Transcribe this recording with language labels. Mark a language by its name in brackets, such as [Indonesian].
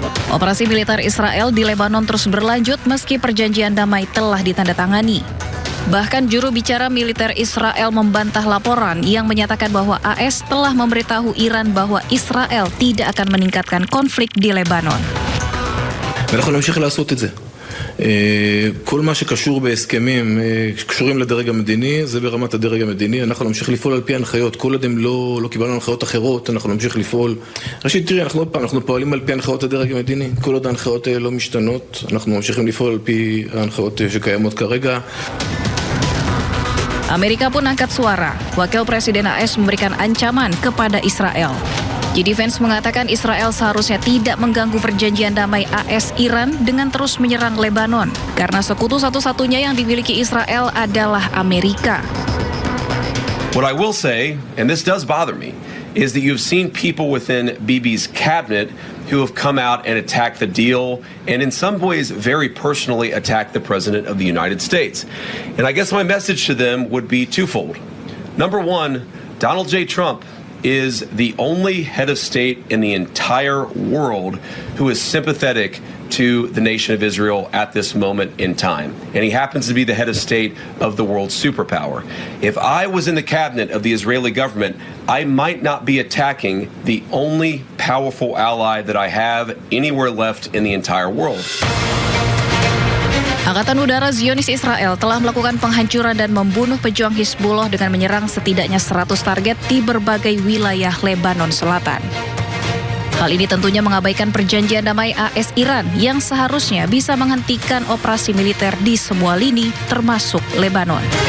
[Indonesian] Operasi militer Israel di Lebanon terus berlanjut meski perjanjian damai telah ditandatangani. Bahkan juru bicara militer Israel membantah laporan yang menyatakan bahwa AS telah memberitahu Iran bahwa Israel tidak akan meningkatkan konflik di Lebanon. [Hebrew] כל מה שקשור בהסכמים קשורים לדרג המדיני, זה ברמת הדרג המדיני. אנחנו נמשיך לפעול על פי הנחיות. כל עוד הם לא קיבלנו הנחיות אחרות, אנחנו נמשיך לפעול. ראשית, תראי, אנחנו פועלים על פי הנחיות הדרג המדיני. כל עוד ההנחיות האלה לא משתנות, אנחנו ממשיכים לפעול על פי ההנחיות שקיימות כרגע. [Indonesian] Amerika pun angkat suara. Wakil Presiden AS memberikan ancaman kepada Israel. JD Vance mengatakan Israel seharusnya tidak mengganggu perjanjian damai AS-Iran dengan terus menyerang Lebanon, karena sekutu satu-satunya yang dimiliki Israel adalah Amerika. [English] What I will say, and this does bother me, is that you've seen people within Bibi's cabinet who have come out and attacked the deal, and in some ways very personally attacked the President of the United States. And I guess my message to them would be twofold. Number one, Donald J. Trump is the only head of state in the entire world who is sympathetic to the nation of Israel at this moment in time. And he happens to be the head of state of the world's superpower. If I was in the cabinet of the Israeli government, I might not be attacking the only powerful ally that I have anywhere left in the entire world. [Indonesian] Angkatan Udara Zionis Israel telah melakukan penghancuran dan membunuh pejuang Hizbullah dengan menyerang setidaknya 100 target di berbagai wilayah Lebanon Selatan. Hal ini tentunya mengabaikan perjanjian damai AS-Iran yang seharusnya bisa menghentikan operasi militer di semua lini, termasuk Lebanon.